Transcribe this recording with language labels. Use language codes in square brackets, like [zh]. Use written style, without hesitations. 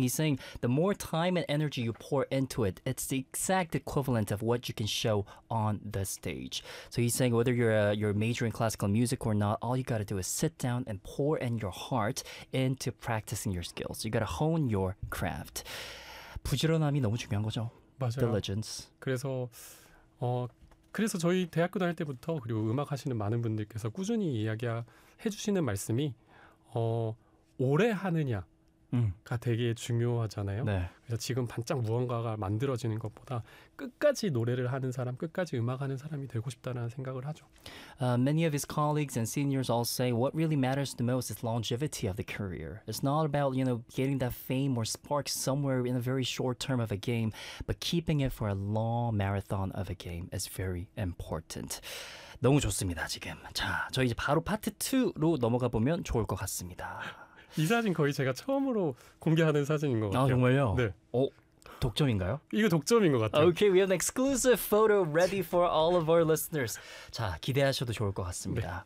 [en] He's saying the more time and energy you pour into it, it's the exact equivalent of what you can show on the stage. So he's saying whether you're majoring classical music or not, all you got to do is sit down and pour in your heart into practicing your skills. You got to hone your craft. [ko] 부지런함이 너무 중요한 거죠. 맞아요. [en] Diligence. [ko] 그래서 그래서 저희 대학교 다닐 때부터 그리고 음악 하시는 많은 분들께서 꾸준히 이야기해 주시는 말씀이 오래 하느냐 가 되게 중요하잖아요. 네. 그래서 지금 반짝 무언가가 만들어지는 것보다 끝까지 노래를 하는 사람, 끝까지 음악하는 사람이 되고 싶다는 생각을 하죠. [en] Many of his colleagues and seniors all say what really matters the most is longevity of the career. It's not about, you know, getting that fame or spark somewhere in a very short term of a game, but keeping it for a long marathon of a game is very important. [ko] 너무 좋습니다, 지금. 자, 저희 이제 바로 파트 2로 넘어가 보면 좋을 것 같습니다. 이 사진 거의 제가 처음으로 공개하는 사진인 것 같아요. 아, 정말요? 네. 독점인가요? 이거 독점인 것 같아요. [en] Okay, we have an exclusive photo ready for all of our listeners. [ko] 자, 기대하셔도 좋을 것 같습니다.